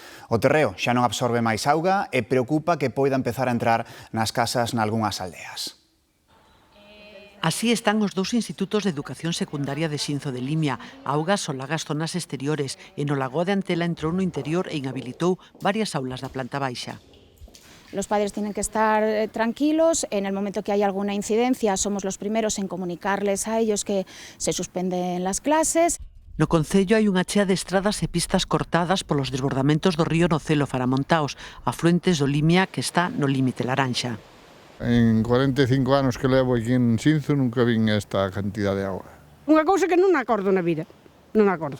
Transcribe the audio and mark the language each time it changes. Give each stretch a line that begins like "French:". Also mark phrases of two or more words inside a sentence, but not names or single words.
Galician: O terreo xa non absorbe máis auga e preocupa que poida empezar a entrar nas casas nalgunhas aldeas. Así están os dous institutos de educación secundaria de Xinzo de Limia. A auga solaga as zonas exteriores e no lago de Antela entrou no interior e inhabilitou varias aulas da planta baixa.
Spanish: Los padres tienen que estar tranquilos, en el momento que hay alguna incidencia somos los primeros en comunicarles a ellos que se suspenden las clases.
Galician: No concello hai unha chea de estradas e pistas cortadas polos desbordamentos do río Nocelo Faramontaos, afluentes do Limia que está no límite laranxa. En 45 anos que levo aquí en Xinzo nunca vin esta cantidad de auga. Unha cousa que non acordo na vida, non acordo.